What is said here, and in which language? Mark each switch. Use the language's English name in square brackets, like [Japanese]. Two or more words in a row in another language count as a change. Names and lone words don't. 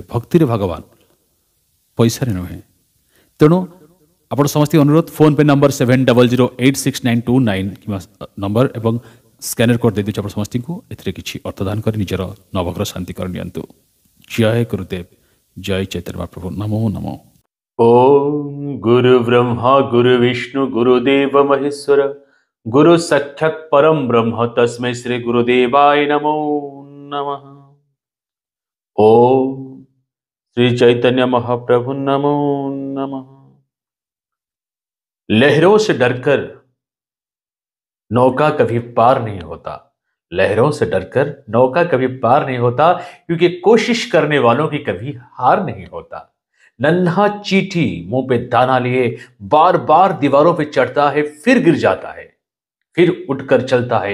[Odia] ଭକ୍ତିରେ ଭଗବାନ, ପଇସାରେ ନୁହେଁ। ତେଣୁ ଆପଣ ସମସ୍ତଙ୍କୁ ଅନୁରୋଧ, ଫୋନ୍ପେ ନମ୍ବର 70086929 କିମ୍ବା ନମ୍ବର ଏବଂ ସ୍କାନର କୋଡ଼ ଦେଇଦେଉଛି ଆପଣ ସମସ୍ତଙ୍କୁ। ଏଥିରେ କିଛି ଅର୍ଥଦାନ କରି ନିଜର ନବଗ୍ରହ ଶାନ୍ତି କରି ନିଅନ୍ତୁ। ଜୟ ଗୁରୁଦେବ, ଜୟ ଚୈତନ୍ୟ ମହାପ୍ରଭୁ, ନମୋ ନମଃ। [Sanskrit] ओम गुरु ब्रह्मा गुरु विष्णु गुरुदेव महेश्वर गुरु साक्षात परम ब्रह्म तस्मै श्री गुरुदेवाय नमो नमः। ओम श्री चैतन्य महाप्रभु नमो नमः। [Hindi] लहरों से डरकर नौका कभी पार नहीं होता, लहरों से डरकर नौका कभी पार नहीं होता, क्योंकि कोशिश करने वालों की कभी हार नहीं होता। नन्हा चींटी मुंह पे दाना लिए बार बार दीवारों पे चढ़ता है, फिर गिर जाता है, फिर उठकर चलता है।